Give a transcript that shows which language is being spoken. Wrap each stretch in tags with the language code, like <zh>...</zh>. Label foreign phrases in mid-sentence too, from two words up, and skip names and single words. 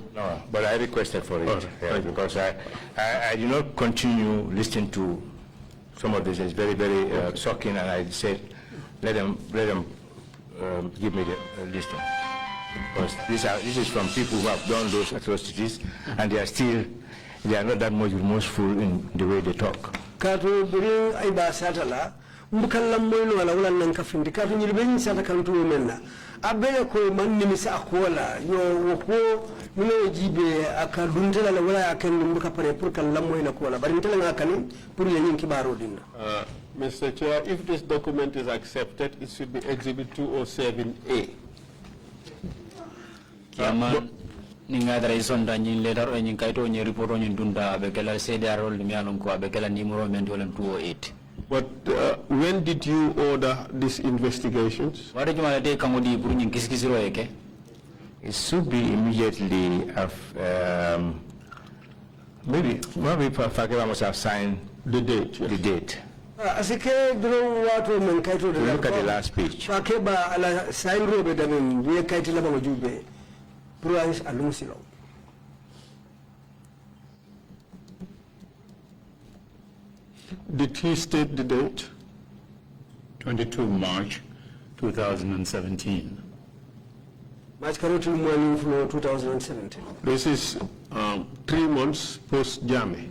<en>No, but I requested for it, because I do not continue listening to some of this. It's very, very shocking, and I said, let them give me the listing. Because this is from people who have done those atrocities, and they are not that much remorseful in the way they talk.</en> <man>Mbukallam moyno wala wala nan kafindi ka nyiri ben sata kantu menna abele ko man nimisa akola yo ko mino jibe akaduntela la wala akan mbuka pare pour kallam moyna ko wala bari ntela ngakani pour yenyin kibaro dinna.</man> <en>Mr. Chair, if this document is accepted, it should be Exhibit 207A.</en> <man>Kiaman ninga dara isonda nyin letter o nyin kayto nyi report o nyin dunda abekela CDR mi alon ko abekela numero men dolen 208.</man> <en>But when did you order these investigations? It should be immediately. Maybe Fakeba must have signed the date. The date. Look at the last page.</en> <man>Fakeba ala sign robe damin we kaiti la bango jube. Pruais alumsilo.</man> <en>Did he state the date? 22 March 2017. March 2017. This is 3 months post-Jame.</en>